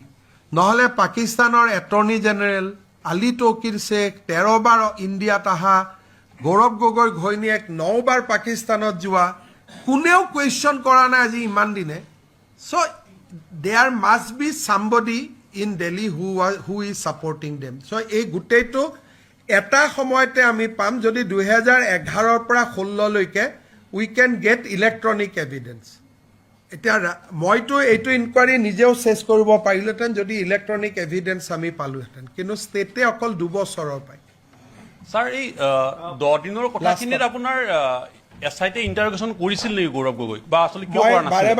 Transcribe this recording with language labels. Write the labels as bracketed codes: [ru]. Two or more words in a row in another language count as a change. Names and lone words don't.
[as] নহ'লে পাকিস্তানৰ [en] attorney general [as] আলী তৌকিৰ শ্বেখ 13 বাৰ ইণ্ডিয়াত অহা, গৌৰৱ গগৈৰ ঘৈণীয়েক 9 বাৰ পাকিস্তানত যোৱা, কোনেও কুৱেশ্যন কৰা নাই আজি ইমান দিনে। [en] so there must be somebody in Delhi who is supporting them. [as] So এই গুটেইটো এটা সময়তে আমি পাম যদি 2011 পৰা 16 লৈকে [en] we can get electronic evidence. [as] এটা মইতো এইটো ইনকুৱাৰী নিজেও চেছ কৰিব পাৰিলেহেঁতেন যদি [en] electronic evidence [as] আমি পালোহেঁতেন, কিন্তু ষ্টেটে অকল 2 বছৰৰ পায়। স্যাৰ এই 10 দিনৰ কথাখিনিত আপোনাৰ এসআইটি ইন্টাৰোগেশন কৰিছিল নেকি গৌৰৱ গগৈ, বা আসলে কিয় কৰা নাছিল?